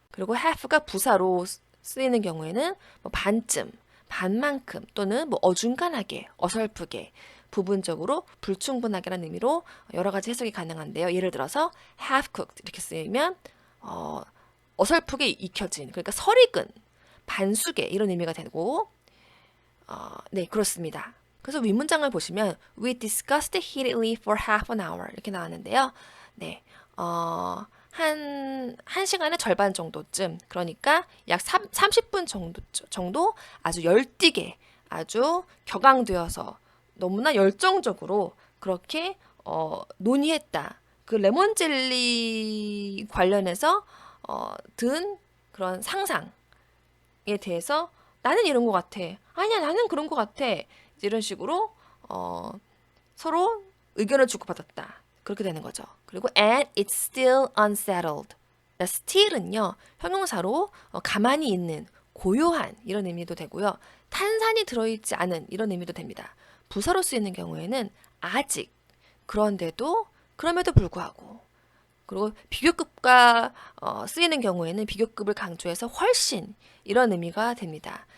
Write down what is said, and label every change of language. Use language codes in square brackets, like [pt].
[ko] 그리고 half가 부사로 쓰이는 경우에는 뭐 반쯤, 반만큼 또는 뭐 어중간하게, 어설프게, 부분적으로 불충분하게라는 의미로 여러 가지 해석이 가능한데요. 예를 들어서 half cooked 이렇게 쓰이면 어설프게 익혀진, 그러니까 설익은, 반숙에 이런 의미가 되고 네, 그렇습니다. 그래서 윗문장을 보시면 [en] We discussed it heatedly for half an hour [ko] 이렇게 나왔는데요. 네, 한 시간의 절반 정도쯤, 그러니까 약 30분 정도 아주 열띠게, 아주 격앙되어서 너무나 열정적으로 그렇게 논의했다. 그 레몬 젤리 관련해서 든 그런 상상에 대해서 나는 이런 것 같아. 아니야, 나는 그런 것 같아. 이런 식으로 서로 의견을 주고받았다. 그렇게 되는 거죠. 그리고 [en] and it's still unsettled. [ko] still은요, 형용사로 가만히 있는, 고요한 이런 의미도 되고요. 탄산이 들어있지 않은 이런 의미도 됩니다. 부사로 쓰이는 경우에는 아직, 그럼에도 불구하고, 그리고 비교급과 쓰이는 경우에는 비교급을 강조해서 훨씬 이런 의미가 됩니다.